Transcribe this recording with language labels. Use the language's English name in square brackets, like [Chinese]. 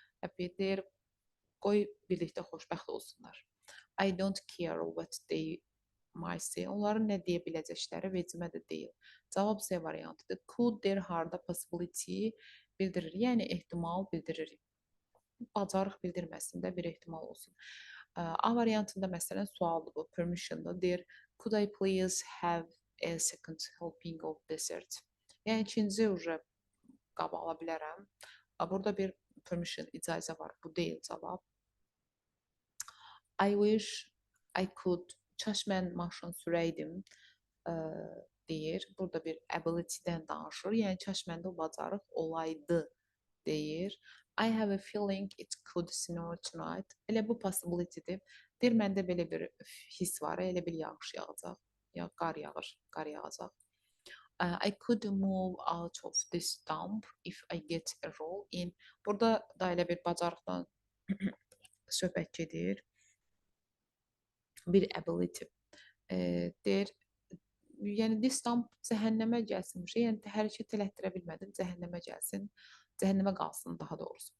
[Azerbaijani] Happy deyir, qoy birlikdə xoşbəxt olsunlar. [English] I don't care what they might say. [Azerbaijani] Onların nə deyə biləcəkləri vecimə də deyil. Cavab C variantıdır. Could there harda possibility bildirir. Yəni ehtimal bildirir. Bacarıq bildirməsin də bir ehtimal olsun. A variantında məsələn sualdır bu, permission'da deyir. [English] Could I please have a second helping of dessert? [Azerbaijani] Yəni ikinci qabı ala bilərəm. Burada bir permission, icazə var. Bu deyil cavab. [English] I wish I could. [Azerbaijani] Kaş mən maşın sürəydim ə, deyir. Burada bir ability-dən danışır. Yəni kaş məndə o bacarıq olaydı deyir. [English] I have a feeling it could snow tonight. [Azerbaijani] Elə bu possibility-dir. Deyir məndə belə bir his var, elə bil yağış yağacaq. Ya qar yağır, qar yağacaq. [English] I could move out of this dump if I get a role in. [Azerbaijani] Burada da elə bir bacarıqdan söhbət gedir. Bir ability. Deyir, yəni this dump cəhənnəmə gəlsin. Yəni hərəkət elətdirə bilmədim, cəhənnəmə gəlsin. Cəhənnəmə qalsın daha doğrusu.